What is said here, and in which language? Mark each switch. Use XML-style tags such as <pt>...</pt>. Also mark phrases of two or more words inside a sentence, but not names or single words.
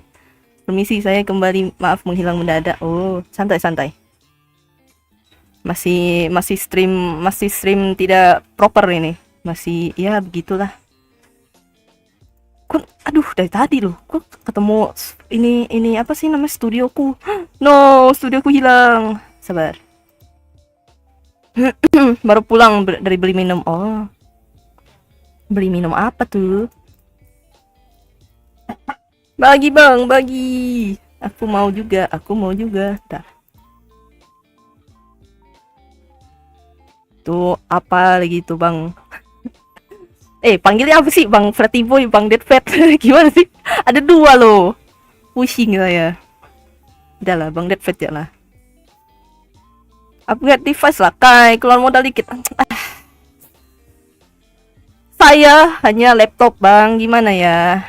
<id>Permisi, saya kembali, maaf menghilang mendadak. Oh, santai. Masih stream tidak proper ini. Masih ya begitulah. Aduh, dari tadi loh. Kok ketemu ini apa sih namanya, studioku. No, studioku hilang. Sabar. Baru pulang dari beli minum. Oh. Beli minum apa tuh? Bagi, Bang, bagi. Aku mau juga. Dah. Itu apa lagi itu bang? Panggilnya apa sih bang? Freddy Boy, bang Deadfat. Gimana sih? Ada dua loh. Pusing saya. Udah lah, bang Deadfat ya lah.</id> <en>Upgrade device</en> <id>lah, Kai. Keluar modal dikit. Saya hanya laptop bang. Gimana ya?</id>